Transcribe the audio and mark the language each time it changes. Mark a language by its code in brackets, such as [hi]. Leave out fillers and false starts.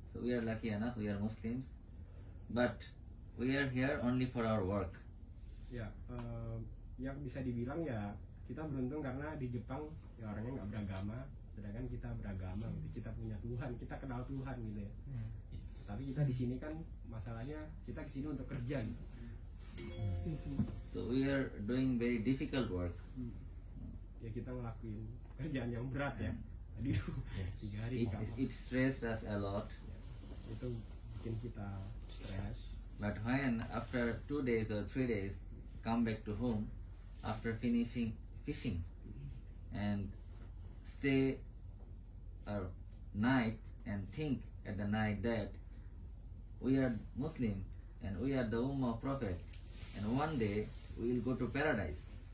[en] So we are lucky enough, we are Muslims, but we are here only for our work. [id] Ya, yang bisa dibilang ya kita beruntung karena di Jepang ya orangnya nggak beragama, sedangkan kita beragama gitu. Kita punya Tuhan, kita kenal Tuhan gitu ya. Tapi kita di sini kan masalahnya kita ke sini untuk kerja gitu. [en] So we are doing very difficult work. [id] Ya kita ngelakuin kerjaan yang berat ya. Tadi 3 hari di kamar. [en] It stressed us a lot. [id] Itu bikin kita stres. [en] But when after 2 days or 3 days come back to home after finishing fishing and stay a night and think at the night that we are Muslim and we are the Ummah of Prophet and one day we will go to paradise.